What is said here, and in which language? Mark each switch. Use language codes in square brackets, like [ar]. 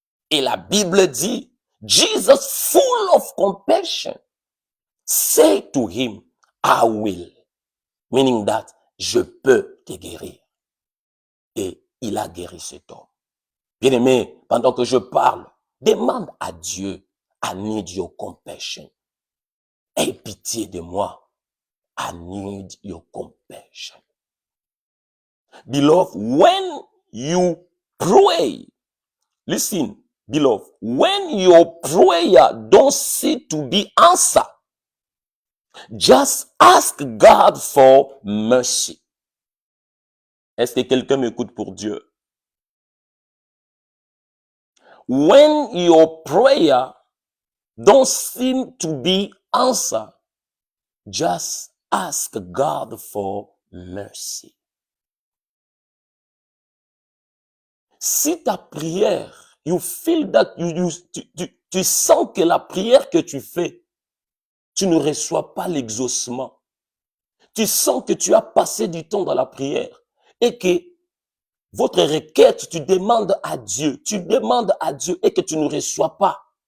[fr] Et la Bible dit, [en] Jesus, full of compassion, say to him, I will. Meaning that, [fr] je peux te guérir. Et il a guéri cet homme. Bien-aimé, pendant que je parle, demande à Dieu, [en] I need your compassion. [fr] Aie pitié de moi. [en] I need your compassion. Beloved, when you pray, listen, beloved, when your prayer don't seem to be answered, just ask God for mercy. [fr] Est-ce que quelqu'un m'écoute pour Dieu? [en] When your prayer don't seem to be answered, just ask God for mercy. [fr] Si ta prière, [en] you feel that [fr] tu sens que la prière que tu fais, tu ne reçois pas l'exaucement. Tu sens que tu as passé du temps dans la prière et que votre requête, tu demandes à Dieu et que tu ne reçois pas.